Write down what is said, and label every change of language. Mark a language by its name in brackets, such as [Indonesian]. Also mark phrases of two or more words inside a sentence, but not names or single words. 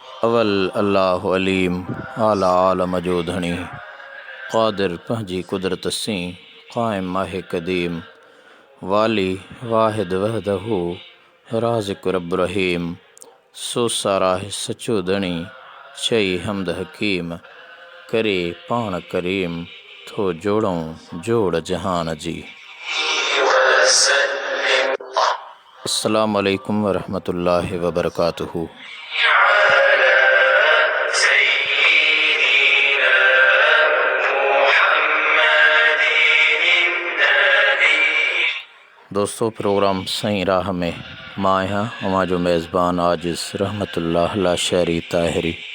[Sindhi] अवल अल्लाह अलीम आला आलम जो धणी क़ादिर पंहिंजी कुदरत सी क़ाइम आहे क़दीम वाली वाहिद वहदहू राज़िक़ रब रहीम सो साराह सचो धणी चई हमद हकीम करे पाण करीम थो जोड़ूं जोड़ जहान जी। [Arabic] السلام عليكم ورحمة الله وبركاته. [Sindhi] दोस्तों, प्रोग्राम सही राह में मां आहियां अवां जो मेज़बान आजिज़ रहमतुल्लाह लाशहरी ताहिरी।